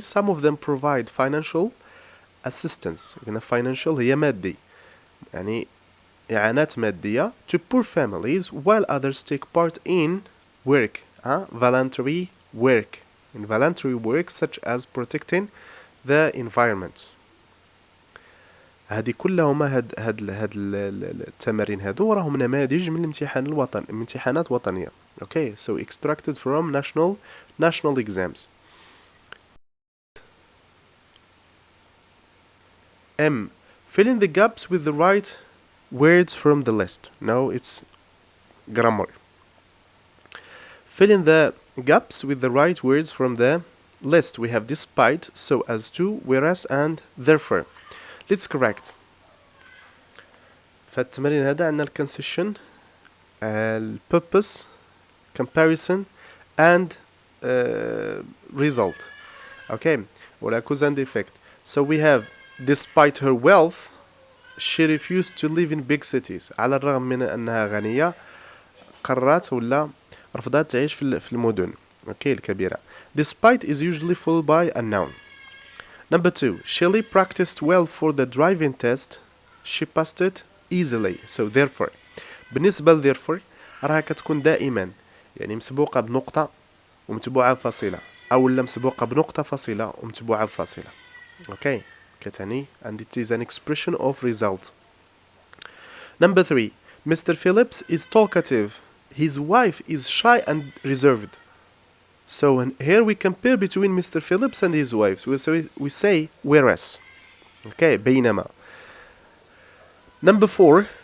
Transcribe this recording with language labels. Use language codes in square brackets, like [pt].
[en] Some of them provide financial assistance. Financial [ar] هي مادي يعني إعانات مادية [en] to poor families while others take part in work, voluntary work. In voluntary work such as protecting the environment. [ar] هذه كلها هاد التمارين هادو راهم نماذج من الامتحان الوطني من امتحانات وطنية. [en] Okay, so extracted from national exams. M. Fill in the gaps with the right words from the list. No, it's grammar. Fill in the gaps with the right words from the list. We have despite, so as to, whereas and therefore. Let's correct. [ar] فالتمرين هذا عندنا الكونسيشن [en] purpose, comparison and result. Okay, ولا cause and effect. So we have despite her wealth she refused to live in big cities. [ar] على الرغم من أنها غنية قررت ولا رفضت تعيش في المدن الكبيرة. [en] Despite is usually followed by a noun. Number 2. Shelley practiced well for the driving test. She passed it easily. So therefore. [ar] بالنسبة ل therefore راها كتكون دائما يعني مسبوقة بنقطة ومتبوعة بفاصلة أو لا مسبوقة بنقطة فاصلة ومتبوعة بفاصلة. [en] Okay. كتعني and it is an expression of result. Number 3. Mr. Phillips is talkative. His wife is shy and reserved. So here we compare between Mr. Phillips and his wife. We say whereas. Okay, بينما. Number 4.